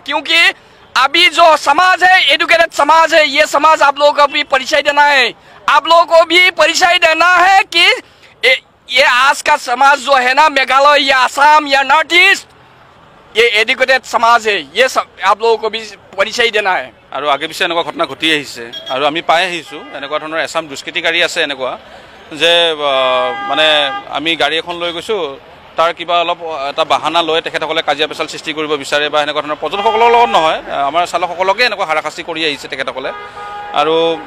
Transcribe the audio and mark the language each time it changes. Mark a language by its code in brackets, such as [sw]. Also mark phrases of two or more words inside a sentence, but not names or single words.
[hi] क्योंकि अभी जो समाज है एजुकेटेड समाज है, ये समाज आप लोगों को भी परिचय देना है, आप लोगों को भी परिचय देना है कि ये आज का समाज जो है ना मेघालय या आसाम या नॉर्थ ईस्ट ये एजुकेटेड समाज है, ये सब आप लोगों को भी परिचय देना है। [as] আৰু আগে পিছে এনেকুৱা ঘটনা ঘটি আহিছে আৰু আমি পাই আহিছোঁ এনেকুৱা ধৰণৰ এছাম দুষ্কৃতিকাৰী আছে এনেকুৱা যে মানে আমি গাড়ী এখন লৈ গৈছোঁ তাৰ কিবা অলপ এটা বাহানা লৈ তেখেতসকলে কাজিয়া পেচাল সৃষ্টি কৰিব বিচাৰে বা এনেকুৱা ধৰণৰ পৰ্যটকসকলৰ লগত নহয় আমাৰ চালকসকলকে এনেকুৱা হাৰাশাস্তি কৰি আহিছে তেখেতসকলে।